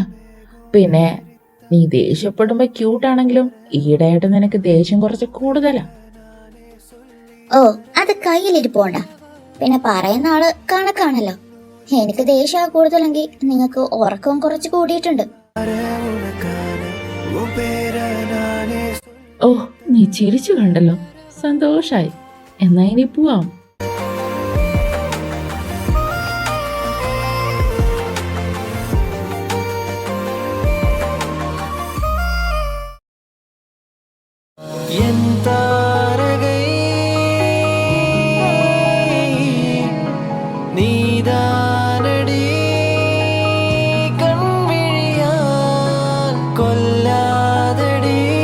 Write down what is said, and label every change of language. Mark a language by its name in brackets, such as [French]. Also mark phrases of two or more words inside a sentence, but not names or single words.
[Malayalam] പിന്നെ നീ ദേഷ്യപ്പെടുമ്പോ ക്യൂട്ടാണെങ്കിലും ഈയിടെയായിട്ട് നിനക്ക് ദേഷ്യം കുറച്ച് കൂടുതലാ. ഓ, അത് കയ്യിലിരിപ്പോണ്ട. പിന്നെ പറയുന്ന ആള് കണക്കാണല്ലോ. എനിക്ക് ദേഷ്യം കൂടുതലെങ്കിൽ നിങ്ങൾക്ക് ഉറക്കവും കുറച്ച് കൂടിയിട്ടുണ്ട്. [Tamil] உன் பேர நானே [Malayalam] ഓ, നീ ചിരിച്ചു കണ്ടല്ലോ, സന്തോഷായി. എന്നാ ഇനി പോവാം. [Tamil] என் தாரகை நீதானடி கண்விழியால் கொல்லாதடி